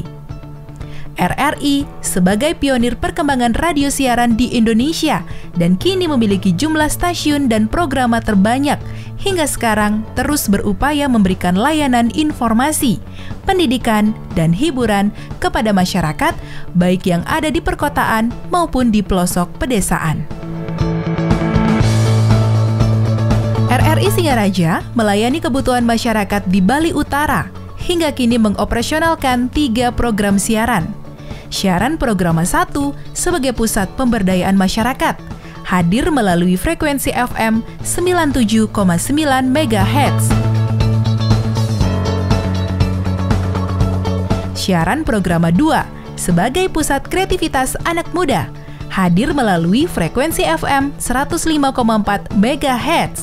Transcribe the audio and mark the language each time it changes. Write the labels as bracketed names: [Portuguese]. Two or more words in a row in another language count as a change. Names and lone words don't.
[Indonesian] RRI sebagai pionir perkembangan radio siaran di Indonesia dan kini memiliki jumlah stasiun dan program terbanyak hingga sekarang terus berupaya memberikan layanan informasi, pendidikan, dan hiburan kepada masyarakat baik yang ada di perkotaan maupun di pelosok pedesaan. RRI Singaraja melayani kebutuhan masyarakat di Bali Utara hingga kini mengoperasionalkan 3 program siaran. Siaran Programa 1 sebagai pusat pemberdayaan masyarakat, hadir melalui frekuensi FM 97,9 MHz. Siaran Programa 2 sebagai pusat kreativitas anak muda, hadir melalui frekuensi FM 105,4 MHz.